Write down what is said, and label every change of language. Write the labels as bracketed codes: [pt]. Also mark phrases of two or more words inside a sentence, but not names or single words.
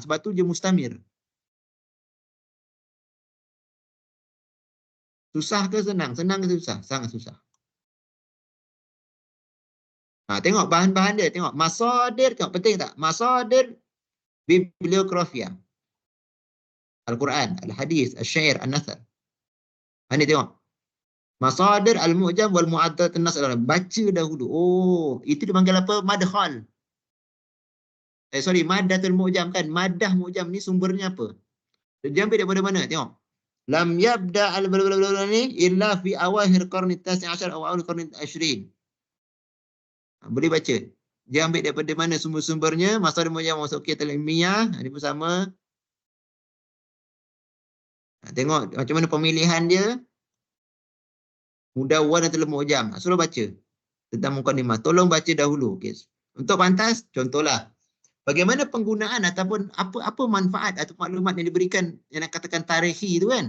[ms] Sebab tu dia mustamir. Susah ke senang? Senang ke susah? Sangat susah. Tengok bahan-bahan dia. Tengok. Masadir. Tengok penting tak? Masadir bibliografia. Al-Quran, Al-Hadis, Al-Syair, Al-Nasr. Ini tengok. Masadir Al-Mu'jam wal-Mu'addat An-Nas. Baca dahulu. Oh, itu dipanggil apa? Madkhal. [ar] مادة المعجم [ms] kan. [ar] مادة معجم [ms] ni sumbernya apa? Dia ambil daripada mana? Tengok. [ar] لم يبدأ البلابلا ni إلا في أواخر القرن التاسع عشر [ms] atau awal [ar] qarni 20. [ms] Boleh baca. Dia ambil daripada mana sumber-sumbernya. Masadir Mu'jam Wasaqiyat al-Ilmiyah. Ini pun sama. Tengok macam mana pemilihan dia. Mudawwan atau Mu'jam. Suruh baca tentang mukadimah. Tolong baca dahulu. Okay. Untuk pantas, contohlah. Bagaimana penggunaan ataupun apa manfaat atau maklumat yang diberikan yang nak katakan tarikhi itu kan.